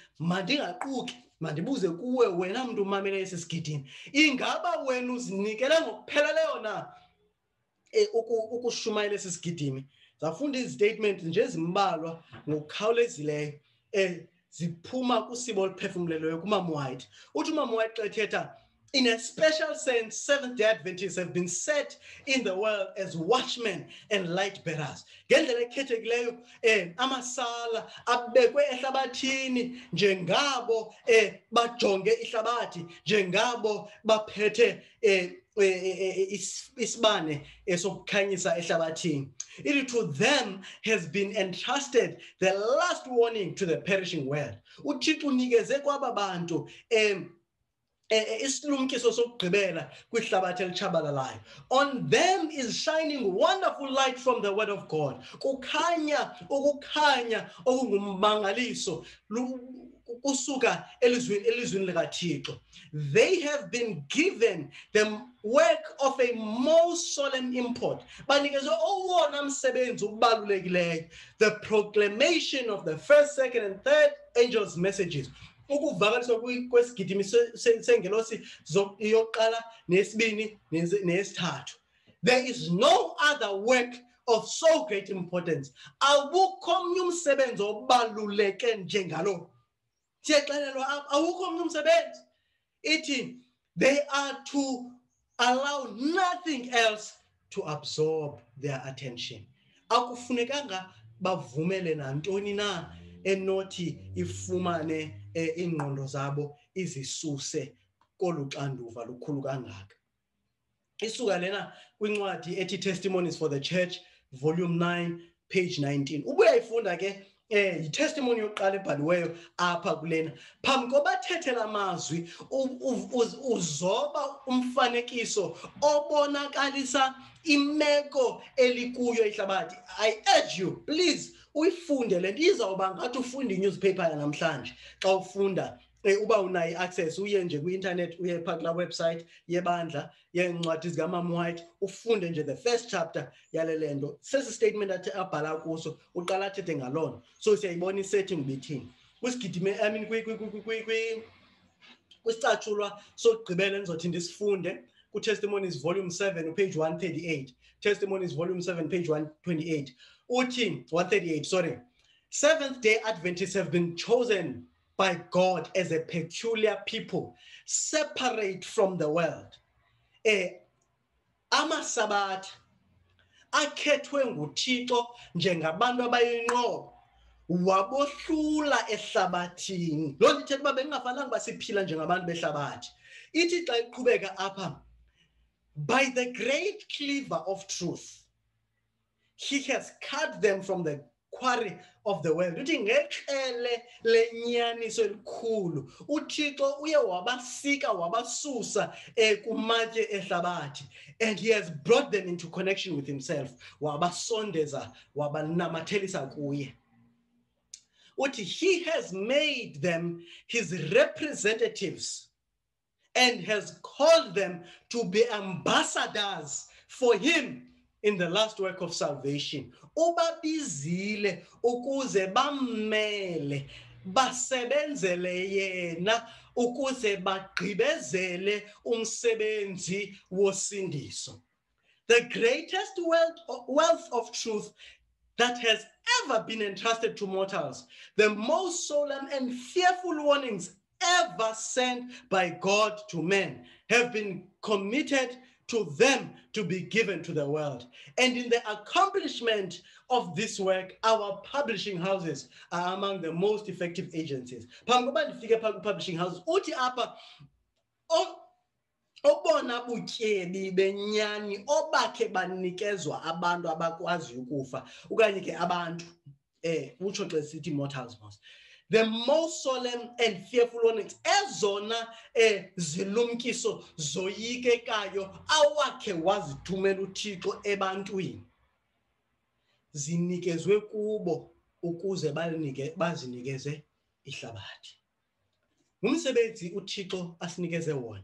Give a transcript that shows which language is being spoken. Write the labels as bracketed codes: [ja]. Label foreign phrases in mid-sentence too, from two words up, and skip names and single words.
[xh] Mandingaquki, mandibuze kuwe wena mntu umamele esi sigidimi, ingaba wena uzinikele ngokupheleleyo na ukushumayela esi sigidimi? Zafunda izitatements nje ezimbalwa ngokukhawulezileyo ziphuma kusibo oluphefumleleyo kuMama White. Uthi uMama White xa ethetha, [en] in a special sense, Seventh-day Adventists have been set in the world as watchmen and light bearers. [xh] Ngendlela ekhethekileyo amasala abekwe ehlabathini njengabo bajonge ihlabathi, njengabo baphethe isibane sokukhanyisa ehlabathini. [en] It to them has been entrusted the last warning to the perishing world. [xh] uThixo unikeze kwaba bantu isilumkiso sokugqibela kwihlabathi elitshabalalayo. [en] On them is shining wonderful light from the word of God. [xh] Kukhanya ukukhanya okungummangaliso kusuka elizwini likaThixo. [en] They have been given the work of a most solemn import. [xh] Banikezwe owona msebenzi ubalulekileyo, [en] the proclamation of the first, second and third angels' messages. [xh] Ukuvakaliswa kwesigidimi sengelosi yokuqala nesibini nesithathu. [en] There is no other work of so great importance. [xh] Awukho omnye umsebenzi obaluleke njengalo. Siyexelelwa awukho omnye umsebenzi. [en] Ithi they are to allow nothing else to absorb their attention. [xh] Akufunekanga bavumele nantoni na enothi ifumane ingqondo zabo izisuse koluxanduva lukhulu kangaka. Isuka lena kwincwadi ethi Testimonies for the Church, volume 9, page 19. Ubuya ifunda ke i-testimony yokuqala ebhaliweyo apha kulena. Phambi koba thethela amazwi uzoba umfanekiso obonakalisa imeko elikuyo ihlabathi. [en] I urge you, please, [xh] uyifunde le nto. Izawuba ngathi ufunda i-newspaper yanamhlanje. Xa ufunda uba unayo i-access, uye nje kwi-internet, uye phaa kulaa website yebandla yeencwadi zikaMama White, ufunde nje [en] the first chapter [xh] yale nto. Sesi statement athi abhala kuso, uqala athethe ngaloo. So siyayibona isetting bithini. Kwisigidimi, [en] I mean [xh] kwisicatshulwa sokugqibela endizothi ndisifunde, ku-Testimonies volume 7, page 138. Testimonies volume 7, page 128. Uthi 138, sorry. [en] Seventh-day Adventists have been chosen by God as a peculiar people, separate from the world. [xh] Amasabatha akhethwe nguThixo njengabantu abayinqobo, wabohlula ehlabathini. Loo nto ithetha uba bengafanelanga basiphila njengabantu behlabathi. Ithi xa iqhubeka apha, [en] by the great cleaver of truth, he has cut them from the quarry of the world. [xh] Uthi ngexele lenyaniso elikhulu uThixo uye wabasika wabasusa kumatye ehlabathi, [en] and he has brought them into connection with himself. [xh] Wabasondeza wabanamathelisa kuye. Uthi [en] he has made them his representatives and has called them to be ambassadors for him in the last work of salvation. [xh] Ubabizile ukuze bammele basebenzele yena ukuze bagqibezele umsebenzi wosindiso. [en] The greatest wealth of truth that has ever been entrusted to mortals, the most solemn and fearful warnings ever sent by God to men, have been committed to them to be given to the world. And in the accomplishment of this work, our publishing houses are among the most effective agencies. Publishing houses, [xh] uthi apa obona butyebi benyani obakhe banikezwa abantu abakwazi ukufa okanye ke abantu utsho xa sithi [en] mortals most, the most solemn and fearful warnings, [xh] ezona zilumkiso zoyikekayo awakhe wazithumela uThixo ebantwini, zinikezwe kubo ukuze bazinikeze ihlabathi. Ngumsebenzi uThixo asinikeze wona.